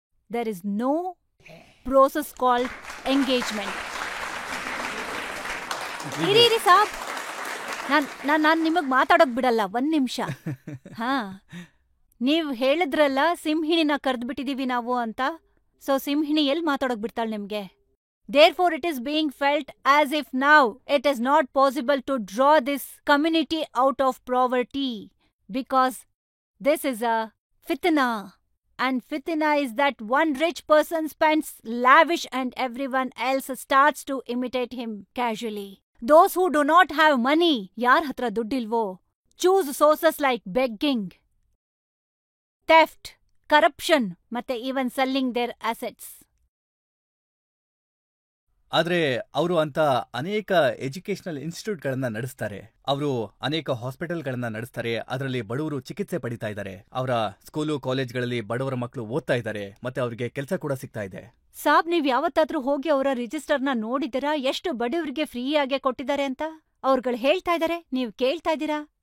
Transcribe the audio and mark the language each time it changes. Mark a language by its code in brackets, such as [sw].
[en] There is no process called engagement. [kn] ಇರಿ ಸಾಬ್, ನಾನ್ ನಿಮಗ್ ಮಾತಾಡೋಕ್ ಬಿಡಲ್ಲ, 1 ನಿಮಿಷ. ಹಾ, ನೀವ್ ಹೇಳಿದ್ರಲ್ಲ ಸಿಂಹಿಣಿನ ಕರ್ದ್ಬಿಟ್ಟಿದೀವಿ ನಾವು ಅಂತ. ಸೊ ಸಿಂಹಿಣಿ ಎಲ್ ಮಾತಾಡೋಕ್ ಬಿಡ್ತಾಳೆ ನಿಮ್ಗೆ? [en] Therefore it is being felt as if now it is not possible to draw this community out of poverty because this is a fitna. And fitna is that one rich person spends lavish and everyone else starts to imitate him casually. Those who do not have money, [kn] ಯಾರ್ ಹತ್ರ ದುಡ್ಡಿಲ್ವೋ, [en] choose sources like begging, theft, corruption, ಮತ್ತೆ even selling their assets. [kn] ಆದ್ರೆ ಅವರು ಅಂತ ಅನೇಕ educational ಇನ್ಸ್ಟಿಟ್ಯೂಟ್ಗಳನ್ನ ನಡೆಸ್ತಾರೆ. ಅವರು ಅನೇಕ ಹಾಸ್ಪಿಟಲ್ಗಳನ್ನ ನಡೆಸ್ತಾರೆ. ಅದರಲ್ಲಿ ಬಡವರು ಚಿಕಿತ್ಸೆ ಪಡಿತಾ ಇದ್ದಾರೆ. ಅವರ ಸ್ಕೂಲು ಕಾಲೇಜ್ಗಳಲ್ಲಿ ಬಡವರ ಮಕ್ಕಳು ಓದ್ತಾ ಇದ್ದಾರೆ. ಮತ್ತೆ ಅವರಿಗೆ ಕೆಲಸ ಕೂಡ ಸಿಗ್ತಾ ಇದೆ. ಸಾಬ್, ನೀವ್ ಯಾವತ್ತಾದ್ರೂ ಹೋಗಿ ಅವರ ರಿಜಿಸ್ಟರ್ನ ನೋಡಿದಿರಾ? ಎಷ್ಟು ಬಡವರಿಗೆ ಫ್ರೀಯಾಗೆ ಕೊಟ್ಟಿದ್ದಾರೆ ಅಂತ ಅವ್ರುಗಳು ಹೇಳ್ತಾ ಇದ್ದಾರೆ, ನೀವ್ ಕೇಳ್ತಾ ಇದ್ದೀರಾ?